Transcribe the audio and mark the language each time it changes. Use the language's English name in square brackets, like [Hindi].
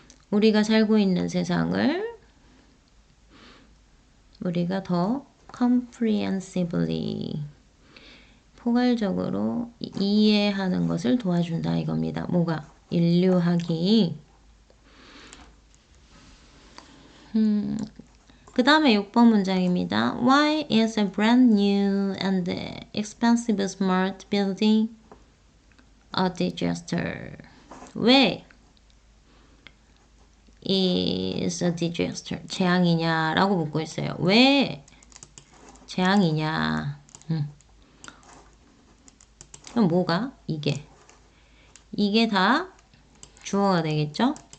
[Korean] 우리가 살고 있는 세상을 우리가 더 comprehensively 포괄적으로 이해하는 것을 도와준다 이겁니다. 뭐가? 인류학이. 그 다음에 6번 문장입니다. [English] Why is a brand new and expensive smart building a disaster? [Korean] 왜 [English] is a disaster? [Korean] 재앙이냐라고 묻고 있어요. 왜 재앙이냐? 그럼 뭐가? 이게 다 주어가 되겠죠?